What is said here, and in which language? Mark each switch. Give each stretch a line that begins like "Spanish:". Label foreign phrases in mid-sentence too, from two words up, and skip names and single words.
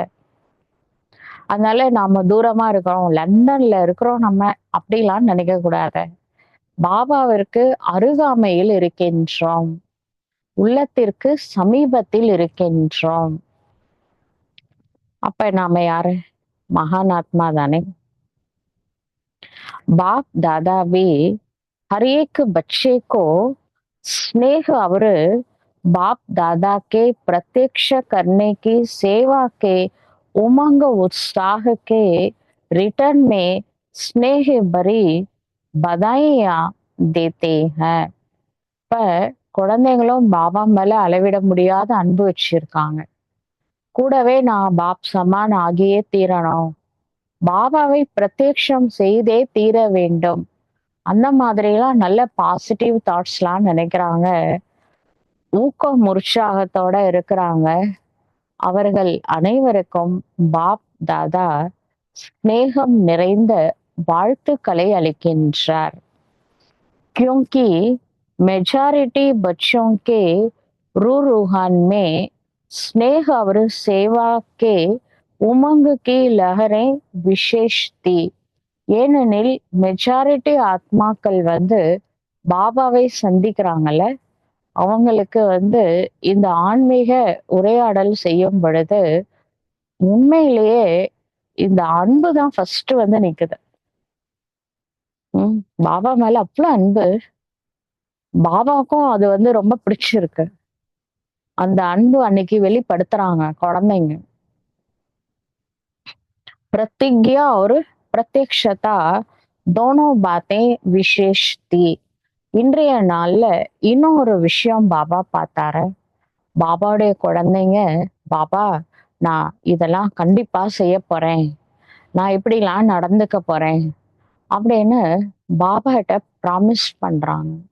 Tamil: அதனால நாம தூரமா இருக்கிறோம், லண்டன்ல இருக்கிறோம் நம்ம அப்படிலாம் நினைக்க கூடாது. பாபாவிற்கு அருகாமையில் இருக்கின்றோம், உள்ளத்திற்கு சமீபத்தில் இருக்கின்றோம். அப்ப நாம யாரு?
Hindi: महान आत्मा தானே. बाप दादा भी हर एक बच्चे को स्नेह और बाप दादा के प्रत्यक्ष करने की सेवा के उमंग उत्साह के रिटर्न में स्नेह भरी बधाइयां देते हैं.
Tamil: இப்ப குழந்தைங்களும் பாபா மேல அளவிட முடியாத அன்பு வச்சிருக்காங்க. கூடவே நான்
Hindi: बाप समान
Tamil: ஆகியே தீரணும், பாபாவை பிரத்யக்ஷம் செய்தே தீர வேண்டும், அந்த மாதிரிலாம் நல்ல
English: positive thoughts
Tamil: நினைக்கிறாங்க. ஊக்கம் உற்சாகத்தோட இருக்கிறாங்க. அவர்கள் அனைவருக்கும் பாப் தாதா ஸ்நேகம் நிறைந்த வாழ்த்துக்களை அளிக்கின்றார்.
Hindi: क्योंकि मेजॉरिटी बच्चों के रूहान में स्नेह और सेवा के उमंग की लहरें विशेष थी.
Tamil: ஏனெனில் மெஜாரிட்டி ஆத்மாக்கள் வந்து பாபாவை சந்திக்கிறாங்கல்ல, அவங்களுக்கு வந்து இந்த ஆன்மீக உரையாடல் செய்யும் பொழுது உண்மையிலேயே இந்த அன்பு தான் ஃபர்ஸ்ட் வந்து நிக்குது. பாபா மேல அவ்வளவு அன்பு. பாபாவுக்கும் அது வந்து ரொம்ப பிடிச்சிருக்கு. அந்த அன்பு அன்னைக்கு வெளிப்படுத்துறாங்க குழந்தைங்க.
Hindi: प्रतिज्ञा और प्रत्यक्षता दोनों बातें विशेष थी.
Tamil: இன்றைய நாள்ல இன்னொரு விஷயம் பாபா பார்த்தாரு. பாபாவுடைய குழந்தைங்க, பாபா நான் இதெல்லாம் கண்டிப்பா செய்ய போறேன், நான் இப்படிலாம் நடந்துக்க போறேன் அப்படின்னு பாபா கிட்ட ப்ராமிஸ் பண்றாங்க.